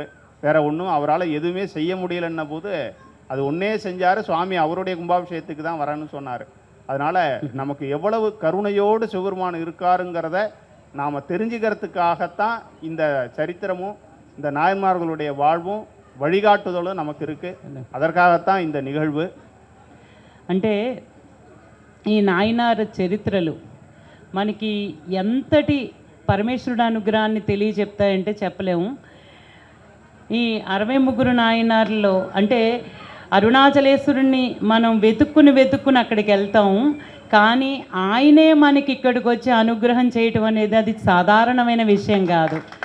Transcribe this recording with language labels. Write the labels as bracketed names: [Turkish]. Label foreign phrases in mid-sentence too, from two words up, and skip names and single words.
[Tamil] வேறு ஒன்றும் அவரால் எதுவுமே செய்ய முடியலன்ன போது அது ஒன்றே செஞ்சார், சுவாமி அவருடைய கும்பாபிஷேகத்துக்கு தான் வரேன்னு சொன்னார். அதனால் நமக்கு எவ்வளவு கருணையோடு சிவபெருமான் இருக்காருங்கிறத நாம் தெரிஞ்சுக்கிறதுக்காகத்தான் இந்த சரித்திரமும் இந்த நாயன்மார்களுடைய வாழ்வும் வழிகாட்டுதலும் நமக்கு இருக்குது. அதற்காகத்தான் இந்த நிகழ்வு. [Telugu] అంటే ఈ నాయనార్ చరిత్రలు మనకి ఎంతటి పరమేశ్వరుడు అనుగ్రహాన్ని తెలియజెప్తాయంటే చెప్పలేము. ఈ 63 నాయనార్లో అంటే అరుణాచలేశ్వరుణ్ణి మనం వెతుక్కుని అక్కడికి వెళ్తాం, కానీ ఆయనే మనకి ఇక్కడికి వచ్చి అనుగ్రహం చేయటం అనేది అది సాధారణమైన విషయం కాదు.